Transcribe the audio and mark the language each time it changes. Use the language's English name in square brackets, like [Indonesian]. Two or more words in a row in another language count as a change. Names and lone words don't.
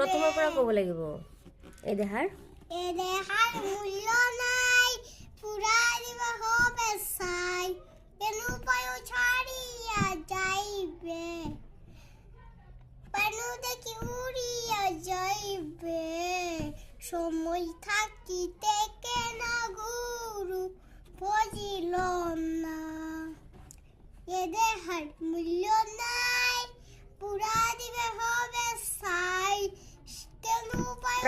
[Assamese] পৰা ক'ব লাগিব এই দেহাৰ [Bangla] মূল্য নাই পুৰা দিব হবে চাই কেনু পায়ো ছাড়িয়া যাইবে পানু দেখি উড়িয়া যাইবে সময় থাকিতে কেন গুরু বুঝিল না এ দেহার মূল্য নাই পুরা দিবে হবে সাই কেনু পায়ো